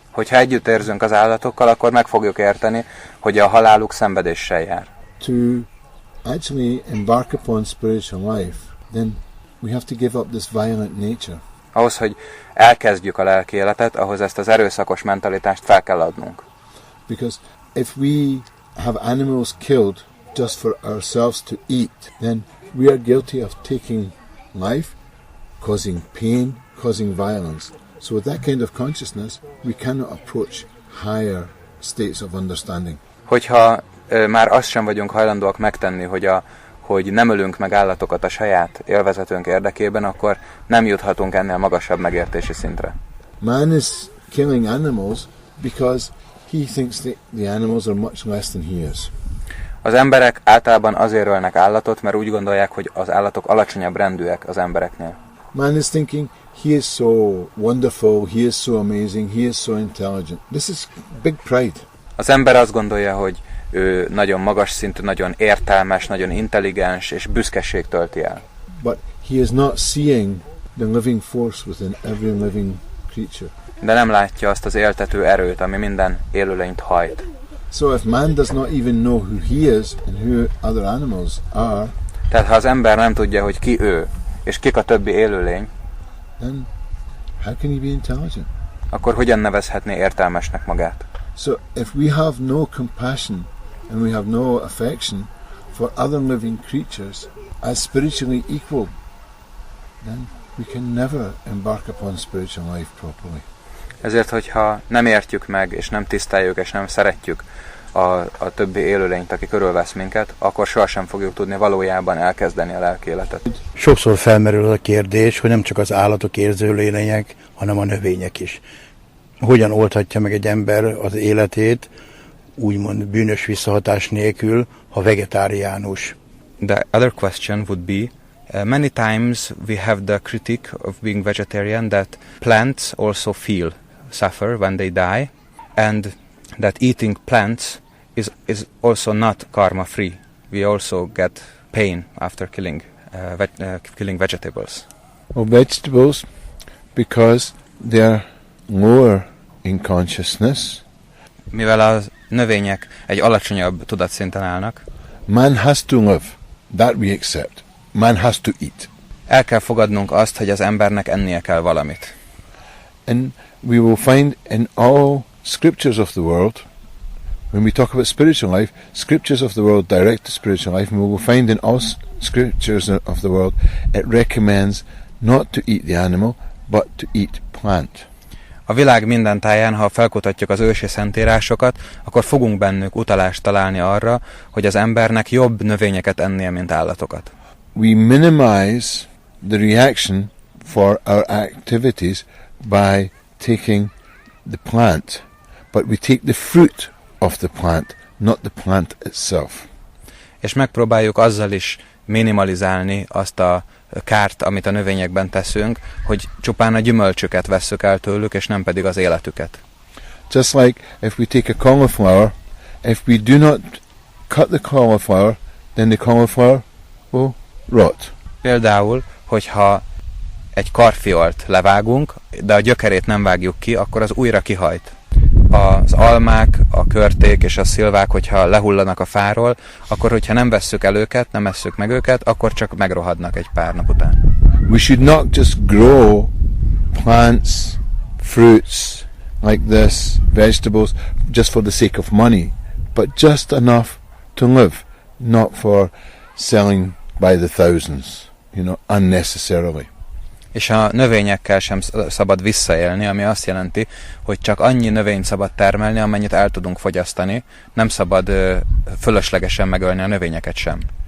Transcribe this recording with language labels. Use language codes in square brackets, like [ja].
[hu] Hogyha együtt érzünk az állatokkal, akkor meg fogjuk érteni, hogy a haláluk szenvedéssel jár. [en] To actually embark upon spiritual life, then we have to give up this violent nature. [hu] Ahhoz, hogy elkezdjük a lelki életet, ahhoz ezt az erőszakos mentalitást fel kell adnunk. [en] Because if we have animals killed just for ourselves to eat, then we are guilty of taking life, causing pain, causing violence. So with that kind of consciousness, we cannot approach higher states of understanding. [hu] Hogyha már azt sem vagyunk hajlandóak megtenni, hogy nem ölünk meg állatokat a saját élvezetünk érdekében, akkor nem juthatunk ennél magasabb megértési szintre. [en] Man is killing animals because he thinks the animals are much less than he is. [hu] Az emberek általában azért ölnek állatot, mert úgy gondolják, hogy az állatok alacsonyabb rendűek az embereknél. [en] Man is thinking he is so wonderful, he is so amazing, he is so intelligent. This is big pride. [hu] Az ember azt gondolja, hogy ő nagyon magas szintű, nagyon értelmes, nagyon intelligens, és büszkeség tölti el. [en] But he is not seeing the living force within every living creature. [hu] De nem látja azt az éltető erőt, ami minden élőlényt hajt. [en] So if man does not even know who he is and who other animals are, [hu] tehát ha az ember nem tudja, hogy ki ő, és kik a többi élőlény, [en] then how can he be intelligent? [hu] Akkor hogyan nevezhetné értelmesnek magát? [en] So if we have no compassion and we have no affection for other living creatures as spiritually equal, then we can never embark upon spiritual life properly. [hu] Ezért, hogyha nem értjük meg, és nem tiszteljük, és nem szeretjük a többi élőlényt, aki körülvesz minket, akkor sohasem fogjuk tudni valójában elkezdeni a lelki életet. Sokszor felmerül a kérdés, hogy nem csak az állatok érző lények, hanem a növények is. Hogyan oldhatja meg egy ember az életét, úgymond bűnös visszahatás nélkül, ha vegetáriánus? [en] The other question would be, many times we have the critique of being vegetarian that plants also suffer when they die, and that eating plants is also not karma free. We also get pain after killing vegetables. Well, vegetables, because they are lower in consciousness. [hu] Mivel a növények egy alacsonyabb tudatszinten állnak, [en] man has to live. That we accept. Man has to eat. [hu] El kell fogadnunk azt, hogy az embernek ennie kell valamit. [en] And we will find in all scriptures of the world, when we talk about spiritual life, scriptures of the world direct to spiritual life, and we will find in all scriptures of the world, it recommends not to eat the animal, but to eat plant. [hu] A világ minden táján, ha felkutatjuk az ősi szentírásokat, akkor fogunk bennük utalást találni arra, hogy az embernek jobb növényeket ennie, mint állatokat. [en] We minimize the reaction for our activities by taking the plant, but we take the fruit of the plant, not the plant itself. [hu] És megpróbáljuk azzal is minimalizálni azt a kárt, amit a növényekben teszünk, hogy csupán a gyümölcsöket vesszük el tőlük, és nem pedig az életüket. [en] Just like if we take a cauliflower, if we do not cut the cauliflower, then the cauliflower will rot. [hu] Például, hogyha egy karfiolt levágunk, de a gyökerét nem vágjuk ki, akkor az újra kihajt. Az almák, a körték és a szilvák, hogyha lehullanak a fáról, akkor, hogyha nem vesszük el őket, nem esszük meg őket, akkor csak megrohadnak egy pár nap után. [en] We should not just grow plants, fruits like this, vegetables, just for the sake of money, but just enough to live, not for selling by the thousands, unnecessarily. [hu] És a növényekkel sem szabad visszaélni, ami azt jelenti, hogy csak annyi növényt szabad termelni, amennyit el tudunk fogyasztani, nem szabad fölöslegesen megölni a növényeket sem.